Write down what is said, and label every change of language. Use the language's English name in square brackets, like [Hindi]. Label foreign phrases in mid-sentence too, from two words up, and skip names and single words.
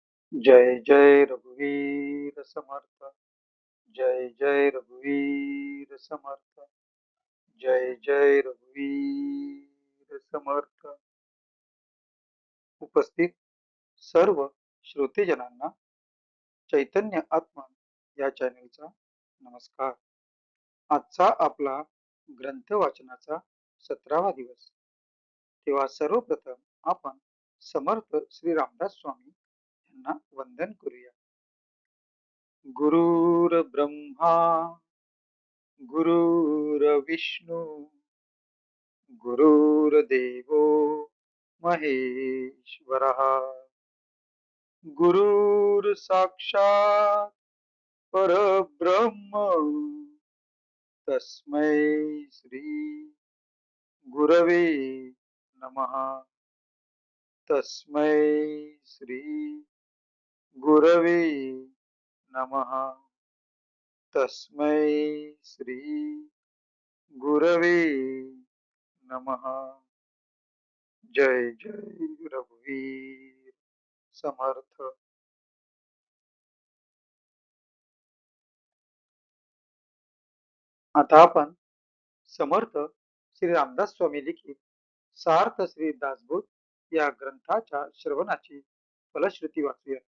[Marathi] जय जय रघुवीर समर्थ. जय जय रघुवीर समर्थ. जय जय रघुवीर समर्थ. उपस्थित सर्व श्रोतेजनांना चैतन्य आत्मा या चॅनलचा नमस्कार. आजचा आपला ग्रंथ वाचनाचा 17वा दिवस. तेव्हा सर्वप्रथम आपण समर्थ श्री रामदास स्वामी यांना वंदन करूया. [Sanskrit] गुरुर ब्रह्मा गुरुर्विष्णू गुरुर्देवो महेश्वरः. गुरुर साक्षात परब्रह्म तस्मै श्री गुरवे नमः. तस्मै श्री गुरवे नमः. तस्मै श्री गुरवे नमः. [Marathi] जय जय रघुवीर समर्थ. आता आपण समर्थ श्री रामदास स्वामी लिखित सार्थ श्री दासबोध या ग्रंथाच्या श्रवणाची फलश्रुती वाचूया.